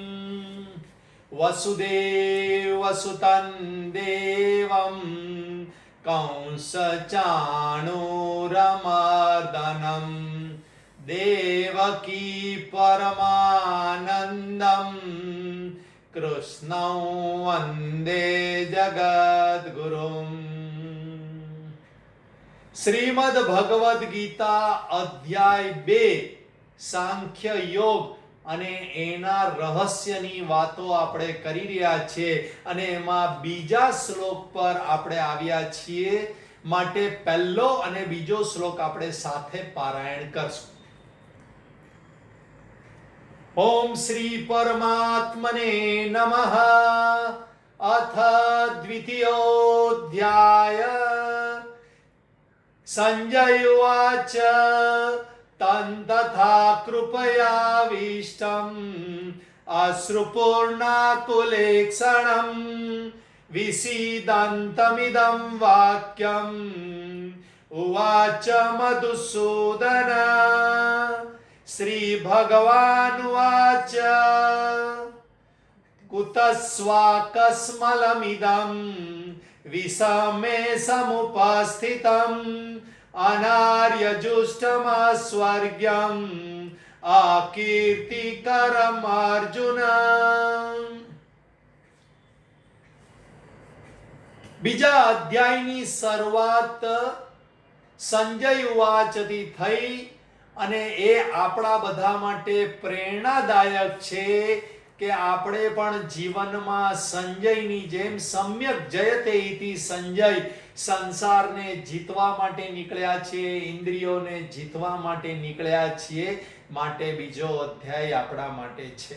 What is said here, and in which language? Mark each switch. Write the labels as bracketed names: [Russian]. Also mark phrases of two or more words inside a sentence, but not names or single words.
[Sanskrit] वसुदेव वसुतं देवं कंसचाणूरमर्दनं देवकी परमानन्दं कृष्णं वन्दे जगद्गुरुम्। [Gujarati] श्रीमद् भगवद गीता अध्याय 2 सांख्य योग અને એના રહસ્યની વાતો આપણે કરી રહ્યા છીએ અને એમાં બીજા શ્લોક પર આપણે આવ્યા છીએ, માટે પહેલો અને બીજો શ્લોક આપણે સાથે પારાયણ કરશું. [Sanskrit] ઓમ શ્રી પરમાત્મને નમઃ. અથ દ્વિતીયોધ્યાય. સંજય ઉવાચ तथा कृपयाविष्टम् अश्रुपूर्णाकुलेक्षणं विसीदन्तमिदं वाक्यम् उवाच मधुसूदन. श्रीभगवानुवाच कुतस्वाकस्मलमिदं विषमे समुपस्थितम् अनार्यजुष्टमस्वर्ग्यम् अकीर्तिकरम् अर्जुन. [Gujarati] બીજા અધ્યાયની શરૂઆત સંજય ઉવાચથી થઈ અને એ આપણા બધા માટે પ્રેરણાદાયક છે કે આપણે પણ જીવનમાં સંજયની જેમ [Sanskrit] સમ્યક જયતે ઇતિ સંજય [Gujarati] સંસારને જીતવા માટે નીકળ્યા છીએ, ઇન્દ્રિયોને જીતવા માટે નીકળ્યા છીએ, માટે બીજો અધ્યાય આપણા માટે છે.